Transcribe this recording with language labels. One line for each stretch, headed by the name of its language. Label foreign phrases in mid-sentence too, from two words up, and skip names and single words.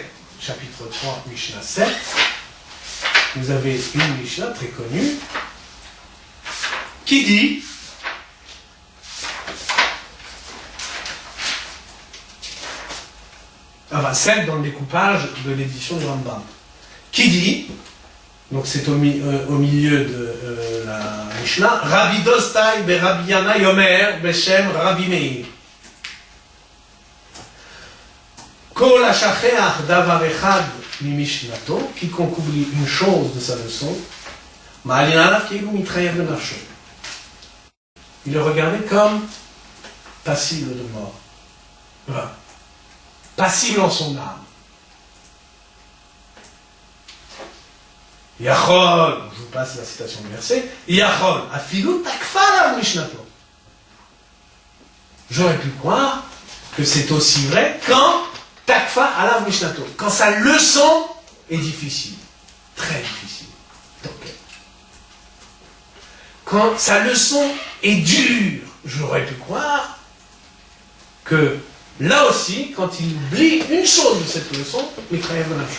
French: Chapitre 3, Mishnah 7. Vous avez une Mishnah très connue qui dit enfin celle dans le découpage de l'édition du Rambam, qui dit, donc c'est au milieu de la Mishnah,
Hebrew: רבי דוסתאי בר רבי ינאי אומר בשם רבי מאיר. כל השוכח דבר אחד ממשנתו,
French: quiconque oublie une chose de sa leçon,
Hebrew: מעלין עליו כאילו מתחייב בנפשו.
French: Il le regardait comme passible de mort. Voilà. Passible en son âme. Yachol, je vous passe la citation du verset,
Hebrew: יכול, אפילו תקפה עליו משנתו.
French: J'aurais pu croire que c'est aussi vrai quand
Hebrew: תקפה עליו משנתו,
French: quand sa leçon est difficile, très difficile. Okay. Quand sa leçon est dure, j'aurais pu croire que là aussi, quand il oublie une chose de cette leçon, il travaille la même chose.